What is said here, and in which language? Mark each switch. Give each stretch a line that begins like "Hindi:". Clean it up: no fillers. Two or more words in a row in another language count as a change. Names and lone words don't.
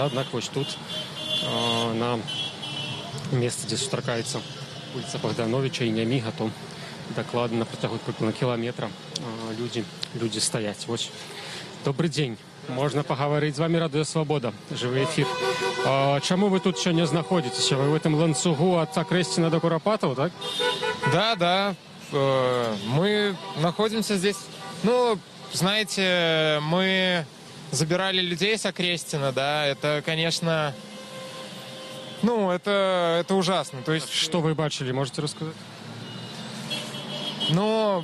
Belarusian: Аднак вось тут на месцы, дзе сустракаецца вуліца Богдановича і Няміга, то дакладна на працягу прыкладна кіламетра людзі стаяць. Вось. Добрый дзень. Можна пагаварыць з вами Радыё Свабода. Жывы эфір. Чаму вы тут сёння знаходзіцеся?
Russian: Вы в этом
Belarusian: ланцугу ад Акрэсціна до Курапатаў, так?
Russian: Да. Мы находимся здесь. Ну, знаете, мы забирали людей с Акрэсціна, да. Это, конечно, это ужасно. То есть, что вы бачили, можете рассказать? Ну,